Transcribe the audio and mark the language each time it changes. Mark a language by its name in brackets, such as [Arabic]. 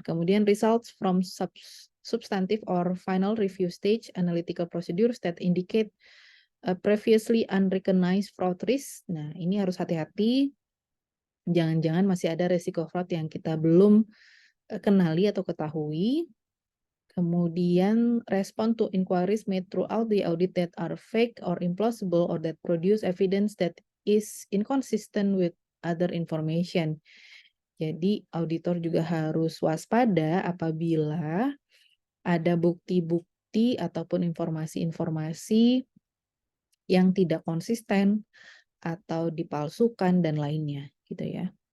[English] Kemudian results from substantive or final review stage analytical procedures that indicate a previously unrecognized fraud risk. [Indonesian] Nah, ini harus hati-hati, jangan-jangan masih ada resiko fraud yang kita belum, kenali atau ketahui. [English] Kemudian respond to inquiries made throughout the audit that are fake or implausible or that produce evidence that is inconsistent with other information. [Indonesian] Jadi auditor juga harus waspada apabila ada bukti-bukti ataupun informasi-informasi yang tidak konsisten atau dipalsukan dan lainnya gitu ya.